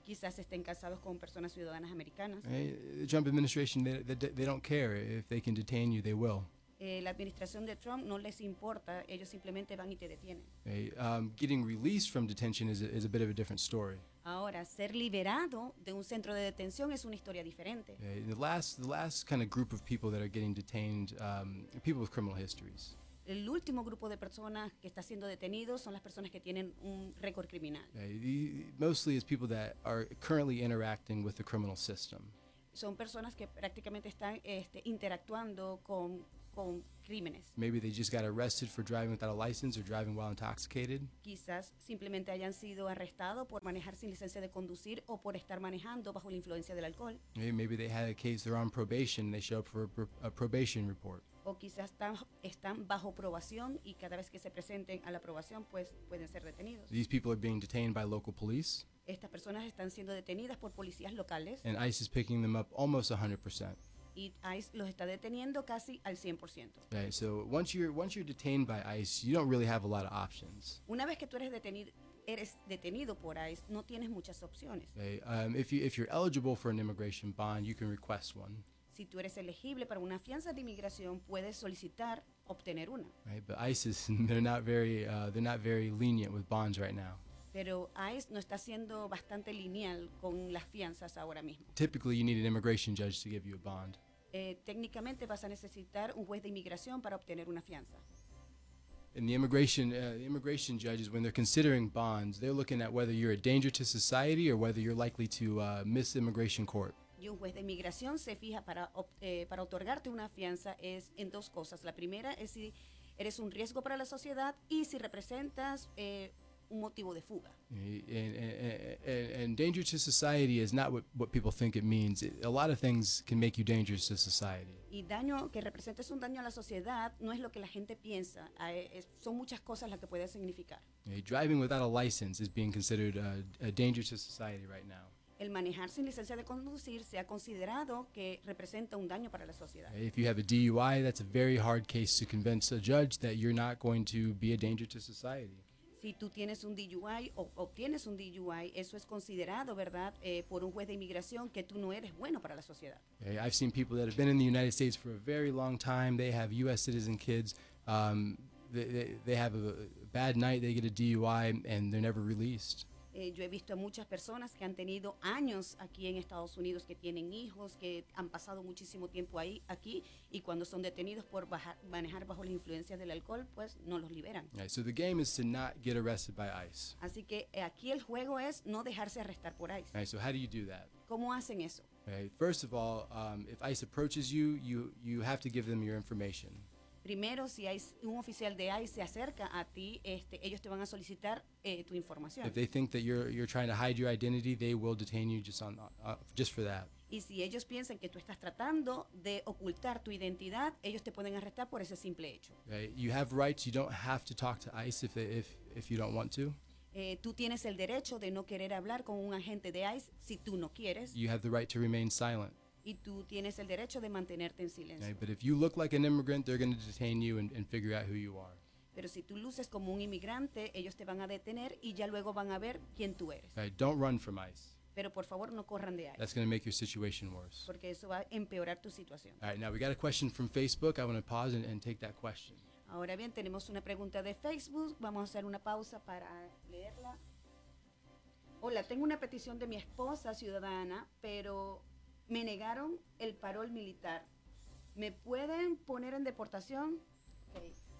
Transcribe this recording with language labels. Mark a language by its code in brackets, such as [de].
[es] Quizás estén casados con personas ciudadanas americanas. [en] Right. The Trump administration, they don't care. If they can detain you, they will. [es] La administración de Trump no les importa, ellos simplemente van y te detienen. [en] Okay. Getting released from detention is a bit of a different story. [es] Ahora, ser liberado de un centro de detención es una historia diferente. [en] Okay. The last kind of group of people that are getting detained, people with criminal histories. [es] El último grupo de personas que está siendo detenido son las personas que tienen un récord criminal. [en] Okay. Mostly is people that are currently interacting with the criminal system. [es] Son personas que prácticamente están interactuando con crímenes. [en] Maybe they just got arrested for driving without a license or driving while intoxicated. [es] Quizás simplemente hayan sido arrestados por manejar sin licencia de conducir o por estar manejando bajo la influencia del alcohol. [en] Maybe they had a case, they're on probation, they show up for a probation report. [es] O quizás están bajo probación y cada vez que se presenten a la probación, pues pueden ser detenidos. [en] These people are being detained by local police. [es] Estas personas están siendo detenidas por policías locales. [en] And ICE is picking them up almost 100%. [es] Y ICE los está deteniendo casi al 100%. [en] Okay, so once you're detained by ICE, you don't really have a lot of options. [es] Una vez que tú eres detenido por ICE, no tienes muchas opciones. [en] Okay, if you're eligible for an immigration bond, you can request one. [es] Si tú eres elegible para una fianza de inmigración, puedes solicitar obtener una. [en] Right, but ICE is they're not very lenient with bonds right now. [es] Pero ICE no está siendo bastante lineal con las fianzas ahora mismo. [en] Typically, you need an immigration judge to give you a bond. [es] Técnicamente vas a necesitar un juez de inmigración para obtener una fianza. [en] And the immigration judges, when they're considering bonds, they're looking at whether you're a danger to society or whether you're likely to miss immigration court. [es] Y un juez de inmigración se fija para otorgarte una fianza es en dos cosas. La primera es si eres un riesgo para la sociedad y si representas un motivo de fuga. [en] And danger to society is not what people think it means. A lot of things can make you dangerous to society. [es] Y daño que representes un daño a la sociedad no es lo que la gente piensa. Son muchas cosas las que puede significar. [en] Driving without a license is being considered a danger to society right now. [es] El manejar sin licencia de conducir se ha considerado que representa un daño para la sociedad. [en] If you have a DUI, that's a very hard case to convince a judge that you're not going to be a danger to society. [es] Si tú tienes un DUI o obtienes un DUI, eso es considerado, ¿verdad?, por un juez de inmigración que tú no eres bueno para la sociedad. [en] Okay, I've seen people that have been in the United States for a very long time. They have U.S. citizen kids. They have a bad night. They get a DUI and they're never released. [es] Yo he visto a muchas personas que han tenido años aquí en Estados Unidos, que tienen hijos, que han pasado muchísimo tiempo ahí, aquí, y cuando son detenidos por manejar bajo las influencias del alcohol, pues no los liberan. [en] Right, so the game is to not get arrested by ICE. [es] Así que aquí el juego es no dejarse arrestar por ICE. [en] Right, so how do you do that? [es] ¿Cómo hacen eso? [en] Right, first of all, if ICE approaches you, you have to give them your information. [es] Primero, si hay un oficial de ICE se acerca a ti, ellos te van a solicitar tu información. [en] If they think that you're trying to hide your identity, they will detain you just for that. [es] Y si ellos piensan que tú estás tratando de ocultar tu identidad, ellos te pueden arrestar por ese simple hecho. [en] Right. You have rights. You don't have to talk to ICE if you don't want to. [es] Tú tienes el derecho de no querer hablar con un agente de ICE si tú no quieres. [en] You have the right to remain silent. [es] Y tú tienes el derecho de mantenerte en silencio. [en] Right, but if you look like an immigrant, they're going to detain you and figure out who you are. [es] Pero si tú luces como un inmigrante, ellos te van a detener y ya luego van a ver quién tú eres. [en] Right, don't run from ICE. [es] Pero por favor, no corran de ICE. [en] That's going to make your situation worse. [es] Porque eso va a empeorar tu situación. [en] All right, now we got a question from Facebook. I want to pause and take that question. [es] Ahora bien, tenemos una pregunta de Facebook. Vamos a hacer una pausa para leerla. Hola, tengo una petición de mi esposa ciudadana, pero me negaron el parol militar. ¿Me pueden poner en deportación? Okay.